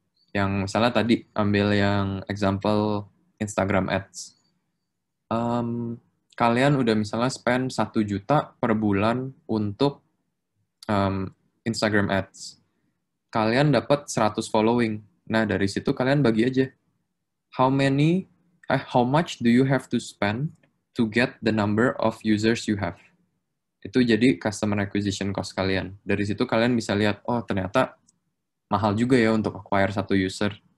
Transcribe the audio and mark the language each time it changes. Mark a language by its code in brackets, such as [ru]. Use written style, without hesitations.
[id] Yang misalnya tadi, ambil yang example Instagram Ads. Kalian udah misalnya spend 1 juta per bulan untuk Instagram Ads. Kalian dapat 100 following. Nah, dari situ kalian bagi aja. [en] How much do you have to spend to get the number of users you have? [id] Itu jadi customer acquisition cost kalian. Dari situ kalian bisa lihat, oh ternyata mahal juga ya untuk acquire 1 user.